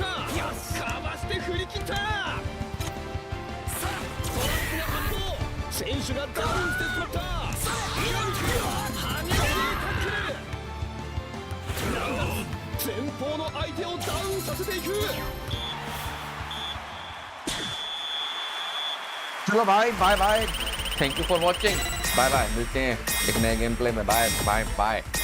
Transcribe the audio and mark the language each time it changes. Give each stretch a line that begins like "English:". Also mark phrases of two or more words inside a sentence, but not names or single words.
Japanese: かわして振り切った。トラップが発動。選手がダウンしてしまった。今に来る激しいタックル。なんだ前方の相手をダウンさせていく。
Hindi: चलो भाई
English: bye bye. Thank you for watching. Bye bye.
Hindi: मिलते हैं एक नए गेम प्ले में।
English: bye bye bye.